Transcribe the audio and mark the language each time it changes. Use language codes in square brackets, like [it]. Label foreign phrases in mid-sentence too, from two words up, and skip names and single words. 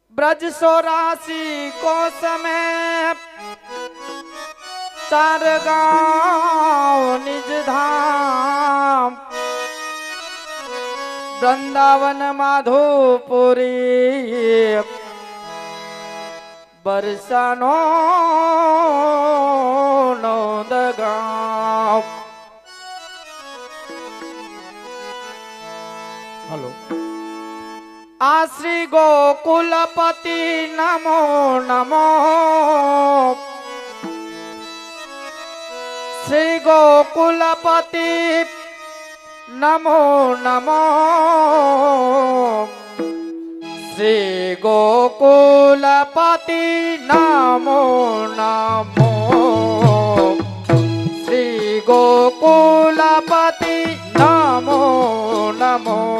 [bra] ब्रज 84 कोस में चार गांव निज धाम वृंदावन माधोपुरी बरसानो नौद गांव। [sa] हेलो आ श्री गोकुलपति नमो नमो श्री गोकुलपति नमो नमो श्री गोकुलपति नमो नमो श्री गोकुलपति नमो नमो